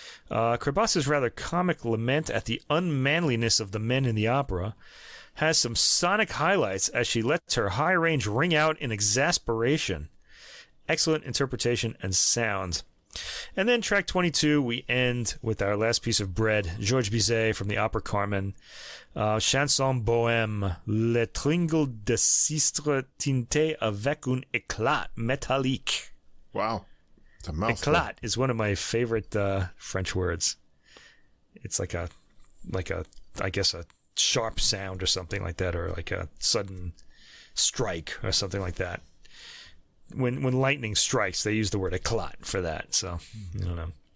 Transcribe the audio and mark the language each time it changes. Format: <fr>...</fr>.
<en>Crebassa's rather comic lament at the unmanliness of the men in the opera has some sonic highlights as she lets her high range ring out in exasperation. Excellent interpretation and sound. And then track 22, we end with our last piece of bread, Georges Bizet from the opera Carmen.</en> <fr>Chanson bohème, Le tringle de sistre tinté avec un éclat métallique.</fr> <en>Wow. It's a mouthful. Éclat is one of my favorite French words. It's like a, I guess a sharp sound or something like that, or like a sudden strike or something like that. when lightning strikes, they use the word eclat for that. So I don't know.</en>